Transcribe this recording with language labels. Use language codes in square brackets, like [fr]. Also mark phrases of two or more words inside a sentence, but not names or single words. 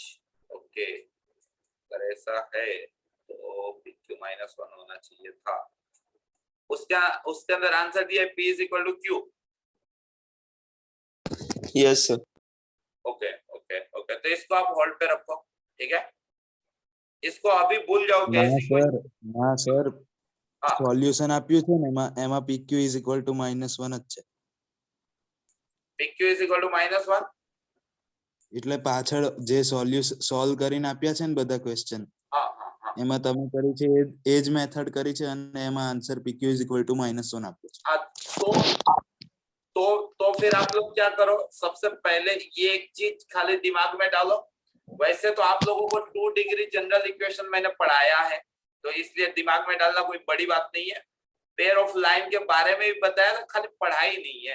[hi] ओके, अगर ऐसा है तो pq -1 होना चाहिए था। उसके अंदर आंसर दिया है p [en] is equal to [hi] q। [en] yes sir. okay okay okay, [hi] तो इसको आप होल्ड पे रखो, ठीक है। इसको अभी भूल जाओ कि ऐसी कोई [gu] ના સર [hi] हाँ [gu] સોલ્યુશન આપ્યું છે ને એમાં PQ [en] is equal to [gu] -1 જ છે [en] PQ is equal to -1। [gu] એટલે પાછળ જે સોલ્વ કરીને આપ્યા છે ને બધા ક્વેશ્ચન [hi] हाँ हाँ हाँ [gu] એમાં તમે કરી છે એ જ મેથડ કરી છે અને એમાં આન્સર PQ [en] is equal to [gu] -1 આપ્યો છે [hi] हाँ, तो फिर आप लोग क्या करो, सबसे पहले ये एक चीज खाली दिमाग में डालो। वैसे तो आप लोगों को 2 [en] degree general equation [hi] मैंने पढ़ाया है, तो इसलिए दिमाग में डालना कोई बड़ी बात नहीं है। [en] pair of line [hi] के बारे में भी बताया था, खाली पढ़ाई नहीं है।